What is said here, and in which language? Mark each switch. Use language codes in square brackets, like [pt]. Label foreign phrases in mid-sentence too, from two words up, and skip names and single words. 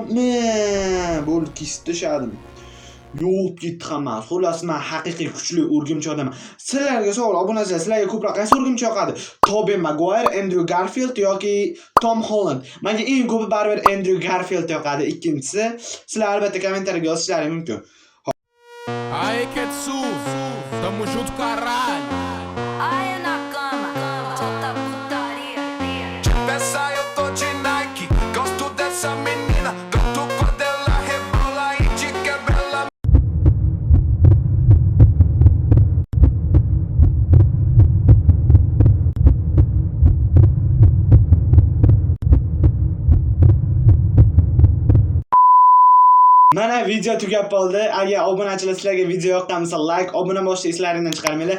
[uz] Bo'ldi, kesib tashladim. Yo'q, ketdi hammasi. Xullas, men haqiqiy kuchli urgimchi odaman. Sizlarga savol, obunachilar, sizlarga ko'proq qaysi urgimchi yoqadi? Tobey Maguire, Andrew Garfield yoki Tom Holland? Menga eng ko'pi baribir Andrew Garfield yoqadi. Ikkinchisi, sizlar albatta kommentariyaga yozishlaringiz mumkin. [pt] Aí, Ketsu, tamo junto, caralho. Ai, na cama, solta putaria. Peça, eu tô de Nike, gosto dessa menina. Gosto quando ela rebola e de quebra ela. [uz] Mana video tugab qoldi. Agar obunachilar sizlarga video yoqqan bo'lsa, like, obuna bo'lishni eslaringizdan chiqarmanglar.